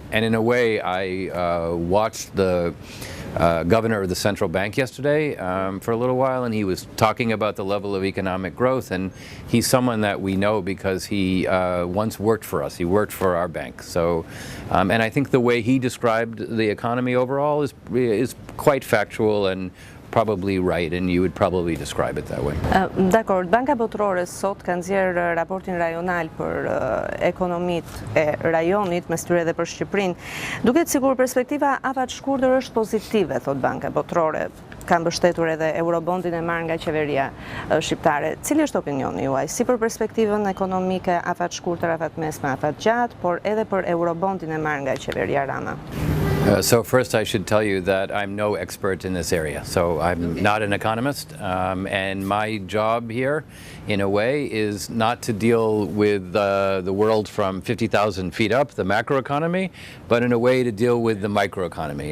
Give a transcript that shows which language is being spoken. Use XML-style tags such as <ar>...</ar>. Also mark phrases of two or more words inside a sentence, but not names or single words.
<en>And in a way, I watched the governor of the central bank yesterday for a little while, and he was talking about the level of economic growth, and he's someone that we know because he once worked for us. He worked for our bank. So, and I think the way he described the economy overall is quite factual and probably right, and you would probably describe it that way.</en> <sq>Dakor, Banka Botërore sot ka nxjerrë raportin rajonal për ekonomitë e rajonit, mes tyre edhe për Shqipërinë. Duket sikur perspektiva afat shkurtër është pozitive, thot Banka Botërore. Ka mbështetur edhe eurobondin e marrë nga qeveria shqiptare. Cili është opinioni juaj, si për perspektivën ekonomike afat shkurtër, afat mesme, afat gjatë, por edhe për eurobondin e marrë nga qeveria Rama?</sq> <en>So first I should tell you that I'm no expert in this area. So I'm not an economist, and my job here, in a way, is not to deal with the world from 50,000 feet up, the macroeconomy, but in a way to deal with the microeconomy.</en>